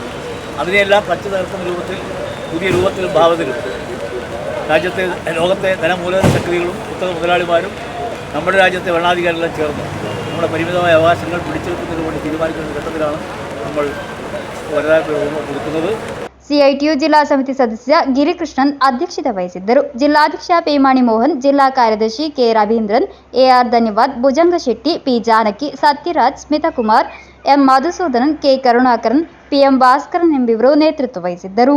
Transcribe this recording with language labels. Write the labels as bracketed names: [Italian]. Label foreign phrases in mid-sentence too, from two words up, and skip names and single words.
[Malayalam] അതിനെയെല്ലാം പച്ചു തകർക്കുന്ന രൂപത്തിൽ, പുതിയ രൂപത്തിലും ഭാവത്തിലും രാജ്യത്തെ ലോകത്തെ ധനമൂലധന ശക്തികളും പുസ്തക മുതലാളിമാരും നമ്മുടെ രാജ്യത്തെ ഭരണാധികാരികളെല്ലാം ചേർന്ന് നമ്മുടെ പരിമിതമായ അവകാശങ്ങൾ പിടിച്ചെടുക്കുന്നതിന് വേണ്ടി തീരുമാനിക്കുന്ന ഘട്ടത്തിലാണ് നമ്മൾ കൊടുക്കുന്നത്. [Kannada] ಸಿಐಟಿಯು ಜಿಲ್ಲಾ ಸಮಿತಿ ಸದಸ್ಯ ಗಿರಿಕೃಷ್ಣನ್ ಅಧ್ಯಕ್ಷತೆ ವಹಿಸಿದ್ದರು. ಜಿಲ್ಲಾಧ್ಯಕ್ಷ ಪೇಮಾಣಿ ಮೋಹನ್, ಜಿಲ್ಲಾ ಕಾರ್ಯದರ್ಶಿ ಕೆ. ರವೀಂದ್ರನ್, ಎಆರ್ ಧನ್ಯವಾದ್, ಭುಜಂಗ ಶೆಟ್ಟಿ, ಪಿ. ಜಾನಕಿ, ಸತ್ಯರಾಜ್, ಸ್ಮಿತಕುಮಾರ್, ಎಂ. ಮಧುಸೂದನನ್, ಕೆ. ಕರುಣಾಕರನ್, ಪಿಎಂ ಭಾಸ್ಕರನ್ ಎಂಬಿವರು ನೇತೃತ್ವ ವಹಿಸಿದ್ದರು.